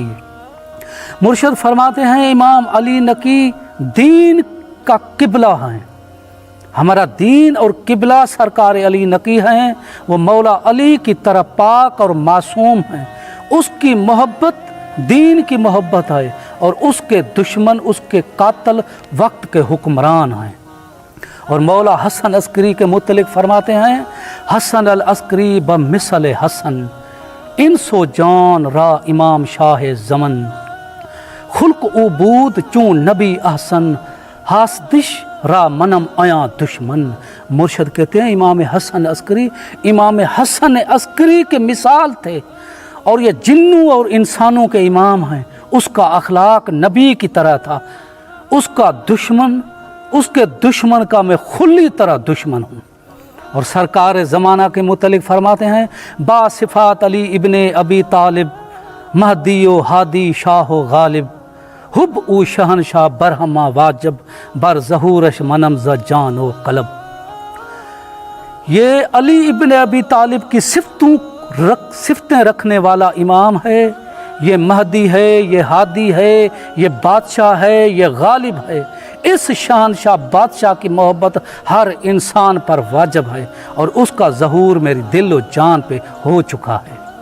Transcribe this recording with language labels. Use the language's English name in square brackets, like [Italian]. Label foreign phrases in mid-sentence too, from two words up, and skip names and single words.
[Urdu] مرشد فرماتے ہیں امام علی نقی دین کا قبلہ ہیں، ہمارا دین اور قبلہ سرکار علی نقی ہیں، وہ مولا علی کی طرح پاک اور معصوم ہیں، اس کی محبت دین کی محبت ہے، اور اس کے دشمن اس کے قاتل وقت کے حکمران ہیں۔ اور مولا حسن عسکری کے متعلق فرماتے ہیں [Persian] حسن العسکری بمثل حسن، انس و جان را امام شاہ زمن، خلق او بود چون نبی احسن، حاسدش را منم آیا دشمن۔ [Urdu] مرشد کہتے ہیں امام حسن عسکری کے مثال تھے، اور یہ جنوں اور انسانوں کے امام ہیں۔ اس کا اخلاق نبی کی طرح تھا، اس کے دشمن کا میں خلی طرح دشمن ہوں۔ اور سرکار زمانہ کے متعلق فرماتے ہیں [Persian] با صفات علی ابن ابی طالب، مہدی و ہادی شاہ و غالب، حب او شہنشاہ برہما واجب، بر ظہورش منم ز جان و قلب۔ [Urdu] یہ علی ابن ابی طالب کی صفتیں رکھنے والا امام ہے، یہ مہدی ہے، یہ ہادی ہے، یہ بادشاہ ہے، یہ غالب ہے۔ اس شہنشاہ بادشاہ کی محبت ہر انسان پر واجب ہے، اور اس کا ظہور میری دل و جان پہ ہو چکا ہے۔